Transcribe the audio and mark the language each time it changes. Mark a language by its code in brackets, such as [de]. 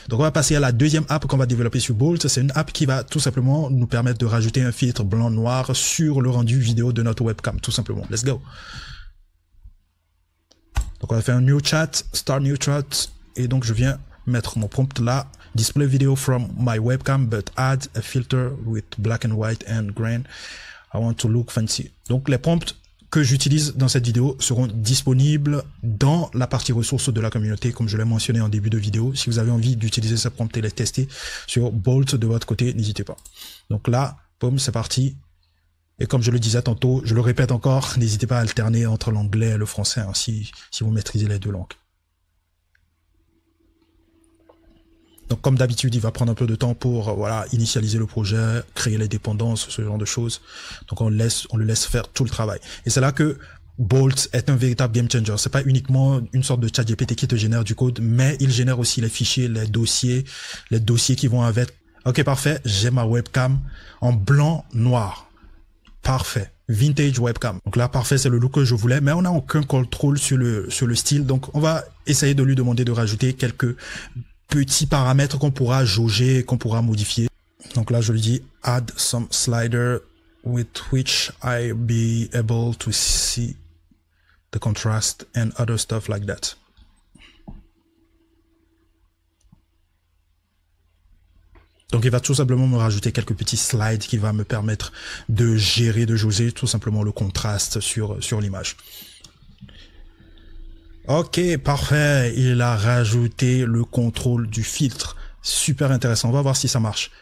[fr] Donc on va passer à la deuxième app qu'on va développer sur Bolt. C'est une app qui va tout simplement nous permettre de rajouter un filtre blanc-noir sur le rendu vidéo de notre webcam, tout simplement. [en] Let's go. [fr] Donc on va faire un new chat, [en] start new chat. [fr] Et donc, je viens mettre mon prompt là. [en] Display video from my webcam, but add a filter with black and white and grain. I want to look fancy. [fr] Donc, les prompts que j'utilise dans cette vidéo seront disponibles dans la partie ressources de la communauté, comme je l'ai mentionné en début de vidéo. Si vous avez envie d'utiliser ces prompts et les tester sur Bolt de votre côté, n'hésitez pas. Donc là, boum, c'est parti. Et comme je le disais tantôt, je le répète encore, n'hésitez pas à alterner entre l'anglais et le français, hein, si vous maîtrisez les deux langues. Donc comme d'habitude, il va prendre un peu de temps pour voilà initialiser le projet, créer les dépendances, ce genre de choses. Donc on le laisse faire tout le travail. Et c'est là que Bolt est un véritable game changer. C'est pas uniquement une sorte de chat GPT qui te génère du code, mais il génère aussi les fichiers, les dossiers qui vont avec. Ok, parfait. J'ai ma webcam en blanc noir. Parfait. [en] Vintage webcam. [fr] Donc là, parfait, c'est le look que je voulais, mais on n'a aucun contrôle sur le style. Donc on va essayer de lui demander de rajouter quelques petits paramètres qu'on pourra jauger, qu'on pourra modifier. Donc là, je lui dis [en] add some slider with which I be able to see the contrast and other stuff like that. [fr] Donc il va tout simplement me rajouter quelques petits slides qui va me permettre de gérer, de jauger tout simplement le contraste sur l'image. Ok, parfait. Il a rajouté le contrôle du filtre. Super intéressant. On va voir si ça marche.